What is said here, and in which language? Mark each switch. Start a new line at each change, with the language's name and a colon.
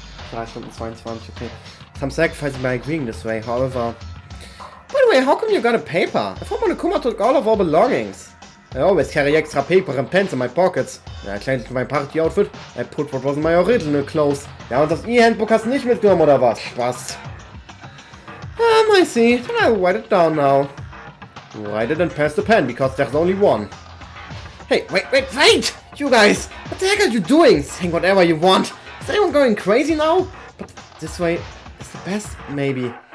German: 3 Stunden 22,
English: okay. Some sacrifices by agreeing this way, however... By the way, how come you got a paper? I thought Monokuma took all of our belongings. I always carry extra paper and pens in my pockets. When I changed my party outfit, I put what was in my original clothes.
German: Ja, und das E-Handbook hast du nicht mitgenommen, oder was? Spaß.
English: I see. Then I'll write it down now. Write it and pass the pen, because there's only 1. Hey, wait! You guys! What the heck are you doing? Saying whatever you want. Is anyone going crazy now? But this way is the best, maybe.